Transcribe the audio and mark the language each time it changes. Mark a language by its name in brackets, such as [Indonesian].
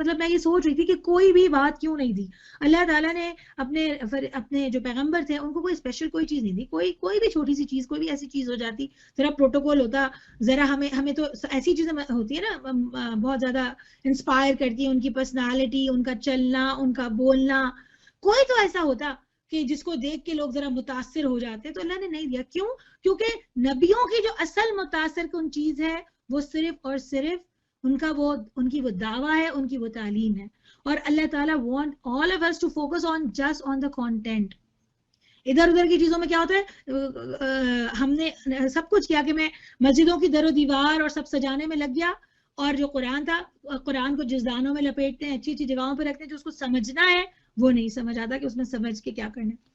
[Urdu] مطلب میں یہ سوچ رہی تھی کہ کوئی بھی بات کیوں نہیں دی اللہ تعالیٰ نے اپنے جو پیغمبر تھے ان کو کوئی اسپیشل کوئی چیز نہیں دی, کوئی بھی چھوٹی سی چیز, کوئی بھی ایسی چیز ہو جاتی, ذرا پروٹوکول ہوتا, ذرا ہمیں تو ایسی چیزیں ہوتی ہے نا بہت زیادہ انسپائر کرتی ہے, ان کی پرسنالٹی, ان کا چلنا, ان کا بولنا, کوئی تو ایسا ہوتا کہ جس کو دیکھ کے لوگ ذرا متاثر ہو جاتے, تو اللہ نے نہیں دیا. کیوں؟ کیونکہ نبیوں کی جو اصل متاثر کن چیز ہے وہ صرف اور صرف ان کی وہ دعویٰ ہے, ان کی وہ تعلیم ہے. [English] اور اللہ تعالیٰ want all of us to focus on just on the content. [Urdu] ادھر ادھر کی چیزوں میں کیا ہوتا ہے, ہم نے سب کچھ کیا کہ میں مسجدوں کی در و دیوار اور سب سجانے میں لگ گیا, اور جو قرآن تھا, قرآن کو جس دانوں میں لپیٹتے ہیں, اچھی اچھی جگہوں پہ رکھتے ہیں, جو اس کو سمجھنا ہے وہ نہیں سمجھ آتا کہ اس میں سمجھ کے کیا کرنا.